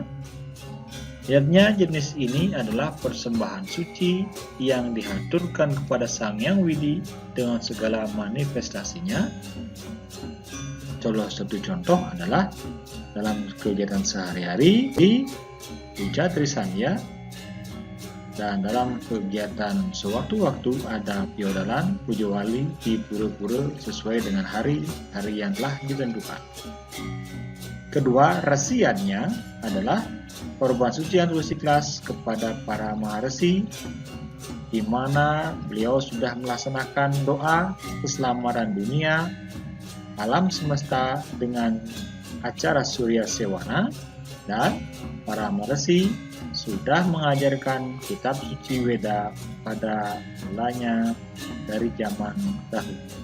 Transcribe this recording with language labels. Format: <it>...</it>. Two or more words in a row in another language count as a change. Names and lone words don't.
<id>Yajna jenis ini adalah persembahan suci yang dihaturkan kepada Sang Yang Widi dengan segala manifestasinya. Satu contoh adalah dalam kegiatan sehari-hari di Puja Trisandya, dan dalam kegiatan sewaktu-waktu ada piodalan puja wali di pura-pura sesuai dengan hari yang telah ditentukan. Kedua, resi yajna adalah korban suci yang tulus ikhlas kepada para maharesi, di mana beliau sudah melaksanakan doa keselamatan dunia, alam semesta dengan acara Surya Sewana, dan para maharesi sudah mengajarkan kitab suci Weda pada mulanya dari zaman dahulu.</id>